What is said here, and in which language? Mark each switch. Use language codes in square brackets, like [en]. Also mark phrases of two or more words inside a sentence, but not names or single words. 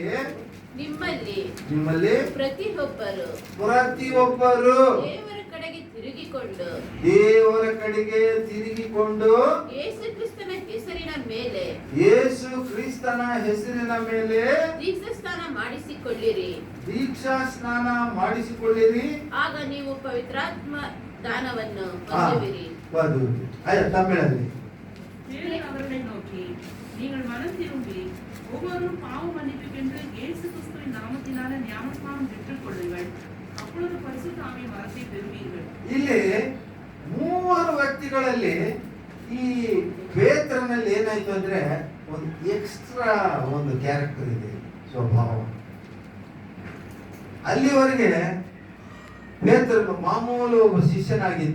[kn] ನಿಮ್ಮಲ್ಲಿ ಪ್ರತಿಯೊಬ್ಬರು ದೇವರ ಕಡೆಗೆ ತಿರುಗಿಕೊಂಡು ಯೇಸು ಕ್ರಿಸ್ತನ ಹೆಸರಿನ ಮೇಲೆ ದೀಕ್ಷಾ ಸ್ನಾನ ಮಾಡಿಸಿಕೊಳ್ಳಿರಿ. ಆಗ ನೀವು ಪವಿತ್ರಾತ್ಮ ದಾನವನ್ನು ಹೊಂದುವಿರಿ. ತಮಿಳಲ್ಲಿ [ta] தேவன் அவர்களை நோக்கி, நீங்கள் மனம் திரும்பி ஒவ்வொருவரும் பாவ மன்னிப்புக்கென்று இயேசு கிறிஸ்துவின் நாமத்தினால ஞானஸ்நானம் பெற்றுக் கொள்ளுங்கள். அப்பொழுது பரிசுத்த ஆவியின் வரத்தை பெறுவீர்கள். [kn] ಇಲ್ಲಿ 3 ವ್ಯಕ್ತಿಗಳಲ್ಲಿ ಈ ಪೇತ್ರನಲ್ಲಿ ಏನಾಯ್ತು ಅಂದ್ರೆ ಒಂದು ಎಕ್ಸ್ಟ್ರಾ ಒಂದು ಕ್ಯಾರೆಕ್ಟರ್ ಇದೆ, ಸ್ವಭಾವ. ಅಲ್ಲಿವರೆಗೆ ಪೇತ್ರನು ಮಾಮೂಲು ಒಬ್ಬ ಶಿಷ್ಯನಾಗಿದ್ದ.